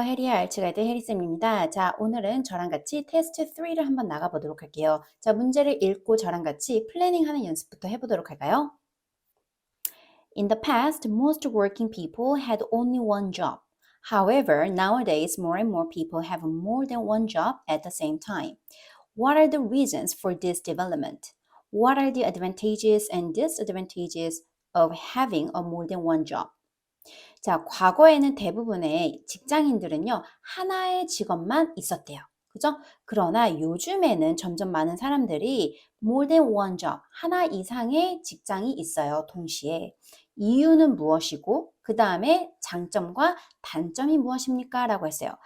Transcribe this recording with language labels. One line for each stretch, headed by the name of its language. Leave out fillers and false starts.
Korean: 해리의 알츠가이드 해리쌤입니다. 자, 오늘은 저랑 같이 테스트 3를 한번 나가보도록 할게요. 자, 문제를 읽고 저랑 같이 플래닝하는 연습부터 해보도록 할까요?
English: In the past, most working people had only one job. However, nowadays, more and more people have more than one job at the same time. What are the reasons for this development? What are the advantages and disadvantages of having a more than one job?
Korean: 자, 과거에는 대부분의 직장인들은요, 하나의 직업만 있었대요. 그죠? 그러나 요즘에는 점점 많은 사람들이
English: more than one job,
Korean: 하나 이상의 직장이 있어요, 동시에. 이유는 무엇이고, 그 다음에 장점과 단점이 무엇입니까? 라고 했어요.